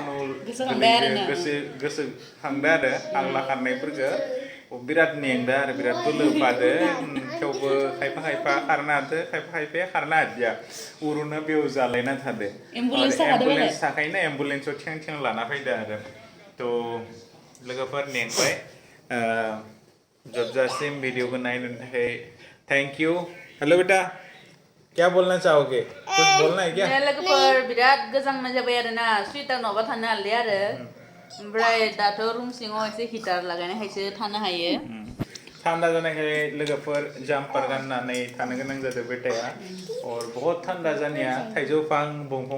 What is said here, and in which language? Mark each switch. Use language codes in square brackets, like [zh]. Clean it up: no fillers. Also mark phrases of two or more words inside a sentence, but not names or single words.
[brx] गोसोखांदो आरो आंला खारनायफोरखौ बिराद मेंदो आरो बिराद बोलो बादो थेवबो खायफा खारनो हादो खायफाया खारनो हादिया उरुनो बेयाव जालायना थादो एम्बुलेन्स थाखायनो एम्बुलेन्सआव थें लाना फैदो आरो तो लोगोफोर मेंबाय जोबजासिम वीडियोखौ नायनो थाखाय [en] thank you [hi] हेलो बेटा क्या बोलना चाहोगे कुछ बोलना है क्या [brx] लोगोफोर बिराद गोजांनाय जाबाय आरोना स्वेटार नङाबा थानो हालिया आरो ओमफ्राय दाथ' रुम सिङाव एसे हिटार लागायनायखायसो थानो हायो थान्दा जानायखाय लोगोफोर जाम्पार गाननानै थानो गोनां जादों बेटाया [hi] और बहुत [brx] थान्दा जानाया थाइजौ फां दंफां